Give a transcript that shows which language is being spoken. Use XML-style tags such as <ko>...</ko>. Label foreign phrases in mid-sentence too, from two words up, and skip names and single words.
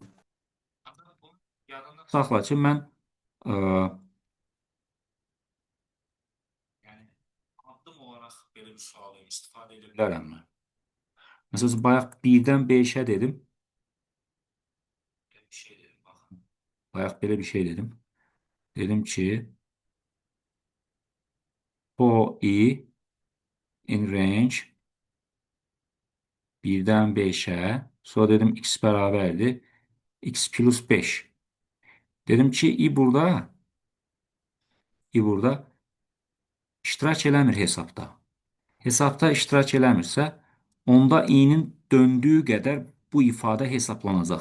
<az>Yadında saxla ki, mən yəni addım olaraq belə bir sualı istifadə edə bilərəmmi? Məsələn, bayaq 1-dən 5-ə dedim. Belə bir şey dedim, baxın. Bayaq belə bir şey dedim. Dedim ki,</az> <en>for i in range</en> <az>1-dən 5-ə, sonra dedim x bərabərdir x plus 5. Dedim ki, i burada iştirak eləmir hesabda. Hesabda iştirak eləmirsə, onda i-nin döndüyü qədər bu ifadə hesablanacaq.</az>